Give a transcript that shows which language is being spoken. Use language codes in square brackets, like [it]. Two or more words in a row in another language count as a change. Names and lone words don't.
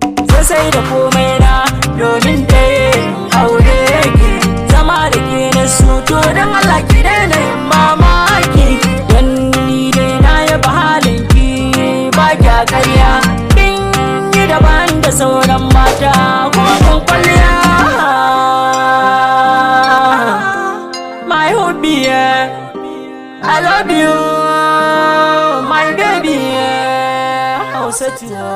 [ha] Sai sai da komai na domin dai in aure ki. Zama da ke na so, to don Allah ki daina yin mamaki. Dan ni dai na yaba halin ki, ba kya karya. Kin yi daban da sauran mata, ko kun kwalliya. [en] My hubby, yeah, I love you, my baby, yeah. Hausatu.